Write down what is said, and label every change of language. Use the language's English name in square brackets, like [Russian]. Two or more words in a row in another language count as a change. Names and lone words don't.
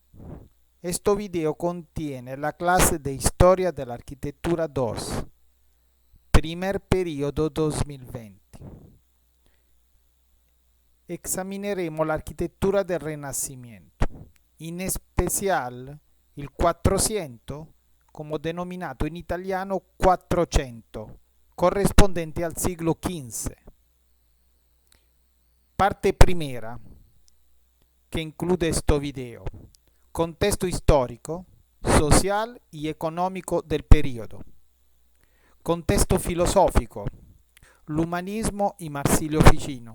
[Spanish] Este video contiene la clase de Historia de la Arquitectura 2, primer periodo 2020. Examinaremos la arquitectura del Renacimiento, en especial il 400, como [Italian] denominato in italiano 400, corrispondente al [Spanish] siglo XV. Parte primera, que incluye este video. Contexto histórico, social y económico del periodo. Contexto filosófico, l'umanismo y Marsilio Ficino.